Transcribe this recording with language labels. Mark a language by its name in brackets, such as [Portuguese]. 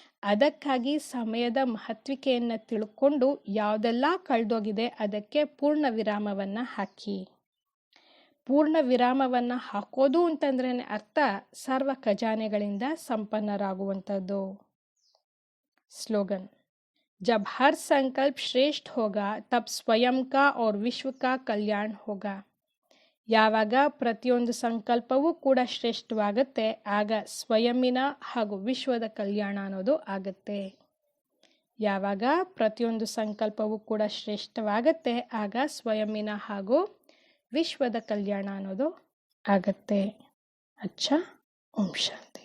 [Kannada] ಅದಕ್ಕಾಗಿ ಸಮಯದ ಮಹತ್ವಿಕೆಯನ್ನು ತಿಳ್ಕೊಂಡು ಯಾವುದೆಲ್ಲ ಕಳೆದೋಗಿದೆ ಅದಕ್ಕೆ ಪೂರ್ಣ ವಿರಾಮವನ್ನು ಹಾಕಿ. ಪೂರ್ಣ ವಿರಾಮವನ್ನು ಹಾಕೋದು ಅಂತಂದ್ರೆ ಅರ್ಥ ಸರ್ವ ಖಜಾನೆಗಳಿಂದ ಸಂಪನ್ನರಾಗುವಂಥದ್ದು. [Hindi] ಸ್ಲೋಗನ್ जब हर संकल्प श्रेष्ठ होगा तब स्वयं का और विश्व का कल्याण होगा. [Kannada] ಯಾವಾಗ ಪ್ರತಿಯೊಂದು ಸಂಕಲ್ಪವೂ ಕೂಡ ಶ್ರೇಷ್ಠವಾಗುತ್ತೆ ಆಗ ಸ್ವಯಂನ ಹಾಗೂ ವಿಶ್ವದ ಕಲ್ಯಾಣ ಅನ್ನೋದು ಆಗುತ್ತೆ. ಯಾವಾಗ ಪ್ರತಿಯೊಂದು ಸಂಕಲ್ಪವೂ ಕೂಡ ಶ್ರೇಷ್ಠವಾಗುತ್ತೆ ಆಗ ಸ್ವಯಂನ ಹಾಗೂ ವಿಶ್ವದ ಕಲ್ಯಾಣ ಅನ್ನೋದು ಆಗುತ್ತೆ. ಅಚ್ಚಾ ಓಂ ಶಾಂತಿ.